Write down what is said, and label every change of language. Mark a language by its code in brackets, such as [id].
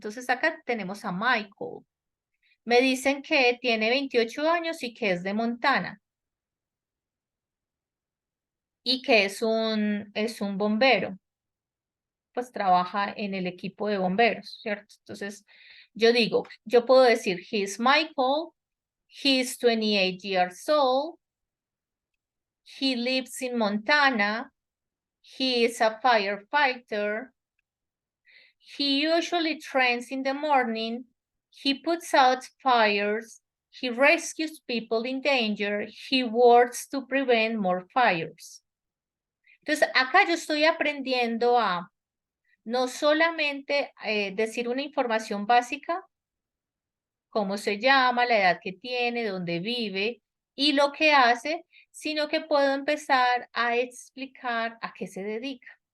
[es] Entonces acá tenemos a Michael. Me dicen que tiene 28 años y que es de Montana y que es un bombero, pues trabaja en el equipo de bomberos, ¿cierto? Entonces yo puedo decir, [en] he's Michael, he's 28 years old, he lives in Montana, he is a firefighter, he usually trains in the morning, he puts out fires, he rescues people in danger, he works to prevent more fires. [es] Entonces, acá yo estoy aprendiendo a no solamente decir una información básica, cómo se llama, la edad que tiene, dónde vive y lo que hace, sino que puedo empezar a explicar a qué se dedica.